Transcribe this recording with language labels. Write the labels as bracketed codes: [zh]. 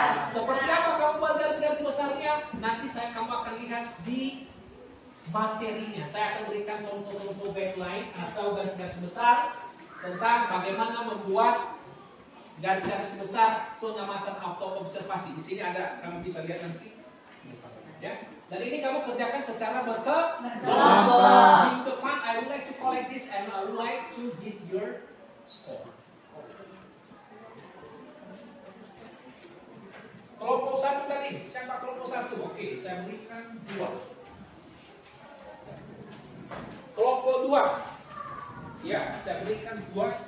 [id] Seperti apa kamu buat garis-garis besarnya? Nanti kamu akan lihat di materinya. Saya akan berikan contoh-contoh backline atau garis-garis besar tentang bagaimana membuat garis-garis besar pengamatan auto observasi. Di sini ada, kamu bisa lihat nanti. Ya. Dan ini kamu kerjakan secara berkelompok. Minggu depan, [en] I would like to collect this and I would like to give your score. [id] Kelompok 1 tadi, siapa kelompok 1? Oke, saya berikan 2. Kelompok 2, ya, saya berikan 2.